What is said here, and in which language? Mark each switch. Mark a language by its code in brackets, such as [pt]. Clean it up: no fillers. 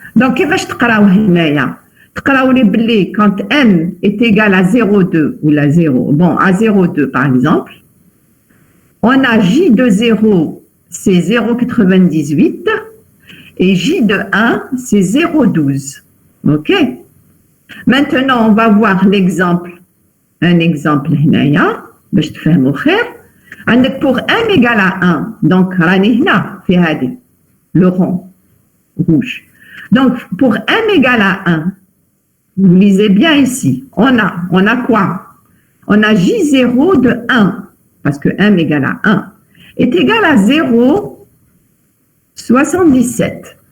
[fr] Donc, [ar] كيفاش تقراو هنايا؟ تقراو لي بلي [fr] quand M est égal à 0,2 ou la 0, bon, à 0,2 par exemple, on a J de 0, c'est 0,98 et J de 1, c'est 0,12. OK? Maintenant, on va voir l'exemple. Un exemple [ar] هنايا باش تفهموا خير. عندك [fr] pour M égale à 1, donc [ar] راني هنا في هذه [fr] le rond rouge. Donc, pour M égale à 1, vous lisez bien ici, on a quoi? On a J0 de 1, parce que M égale à 1, est égal à 0,77.